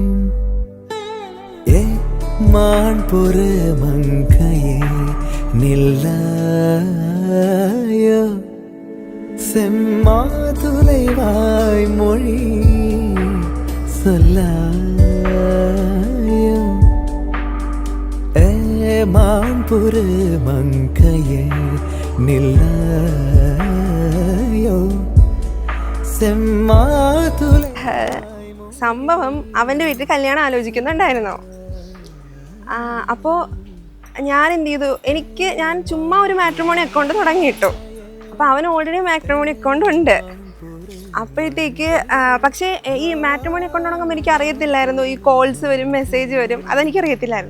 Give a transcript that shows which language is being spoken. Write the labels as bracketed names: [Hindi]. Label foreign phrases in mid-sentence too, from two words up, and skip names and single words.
[Tamil] ஏ மான் பொறு மங்கையே நில்லாயோ, செம்மாதுளைவாய் மொழி சொல்லாயோ. ஏ மான் பொறு மங்கையே நில்லாயோ, செம்മാതുളை. [Malayalam] സംഭവം അവൻ്റെ വീട്ടിൽ കല്യാണം ആലോചിക്കുന്നുണ്ടായിരുന്നോ? അപ്പോൾ ഞാൻ എന്ത് ചെയ്തു, ഞാൻ ചുമ്മാ ഒരു [English] matrimony account [Malayalam] തുടങ്ങിയിട്ടു. അപ്പോൾ അവന് [English] already matrimony account [Malayalam] ഉണ്ട്. അപ്പോഴത്തേക്ക് പക്ഷേ ഈ [English] matrimony account [Malayalam] തുടങ്ങുമ്പോൾ എനിക്ക് അറിയത്തില്ലായിരുന്നു ഈ കോൾസ് വരും, മെസ്സേജ് വരും, അതെനിക്കറിയത്തില്ലായിരുന്നു.